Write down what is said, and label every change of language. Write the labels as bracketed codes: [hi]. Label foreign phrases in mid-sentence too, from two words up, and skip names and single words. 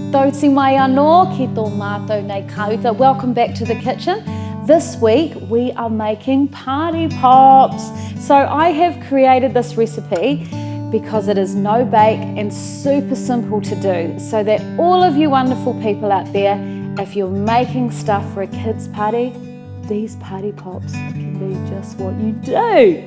[mi] Noti mai anō ki tō mātou nei kauta. [en] Welcome back to the kitchen. This week we are making party pops. So I have created this recipe because it is no bake and super simple to do, so that all of you wonderful people out there, if you're making stuff for a kids party, these party pops can be just what you do.